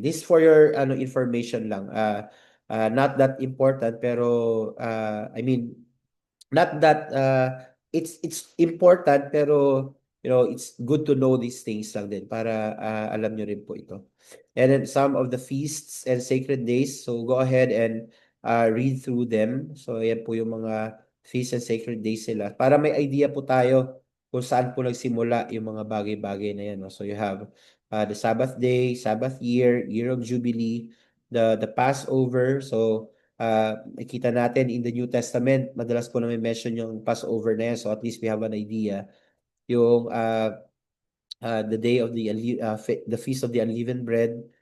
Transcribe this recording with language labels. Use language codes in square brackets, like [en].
[en] This for your information lang. Not that important, pero I mean, not that it's important, pero it's good to know these things lang din [tl] para alam nyo rin po ito. [en] And then some of the feasts and sacred days. So go ahead and read through them. [tl] So yan po yung mga feasts and sacred days sila. Para may idea po tayo kung saan po nagsimula yung mga bagay-bagay na yan. No? [en] So you have the Sabbath day, Sabbath year of Jubilee, the Passover. So [tl] makita natin [en] in the New Testament, [tl] madalas po namin [en] mention yung Passover na yan. So at least we have an idea. Yung the day of the Feast of the Unleavened Bread.